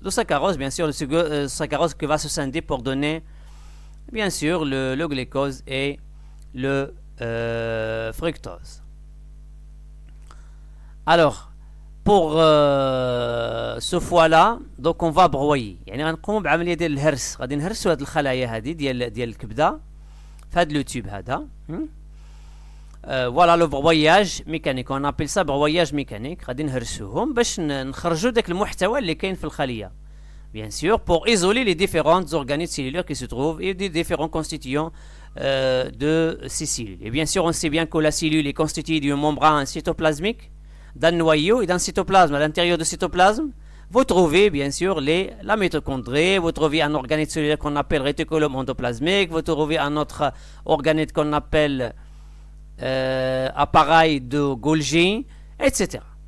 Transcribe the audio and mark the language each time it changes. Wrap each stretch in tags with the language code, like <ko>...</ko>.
<fr>De saccharose, bien sûr, le saccharose qui va se scinder pour donner, bien sûr, le glucose et le fructose. Alors, pour ce foie-là, donc on va broyer.</fr> <ar>يعني غنقوم بعملية ديال الهرس، غادي نهرسوا هاد الخلايا هادي ديال الكبدة في هذا التوب هذا.</ar> <fr>Voilà le broyage mécanique. On appelle ça broyage mécanique.</fr> <ar>غادي نهرسوهم باش نخرجوا داك المحتوى اللي كاين في الخلية.</ar> <fr>Bien sûr, pour isoler les différents organettes cellulaires qui se trouvent et les différents constituants de ces cellules. Et bien sûr, on sait bien que la cellule est constituée d'une membrane cytoplasmique, d'un noyau et d'un cytoplasme. À l'intérieur du cytoplasme, vous trouvez bien sûr la mitochondrie, vous trouvez un organelle cellulaire qu'on appelle réticulum endoplasmique, vous trouvez un autre organelle qu'on appelle appareil de Golgi, etc.</fr>